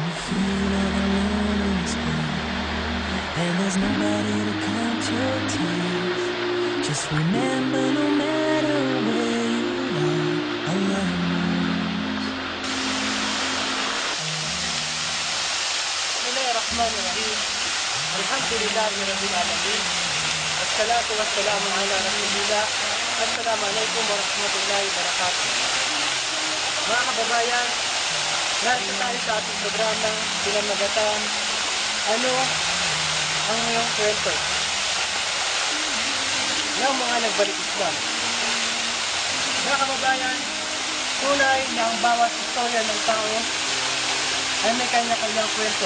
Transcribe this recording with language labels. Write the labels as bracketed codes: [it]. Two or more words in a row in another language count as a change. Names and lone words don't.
[en] feel all alone in this world, and there's nobody to count your tears. Just remember, no matter where you are, Allah knows. [ar] بسم الله الرحمن الرحيم. الحمد لله رب العالمين. الصلاة والسلام على رسول الله. السلام عليكم ورحمة الله وبركاته. [tl] Mga kababayan, narito tayo sa ating programa pinamagatan, ano ang iyong kwento ng mga nagbalik Islam. Mga kababayan, tunay na ang bawat istorya ng tao ay may kanya-kanyang kwento.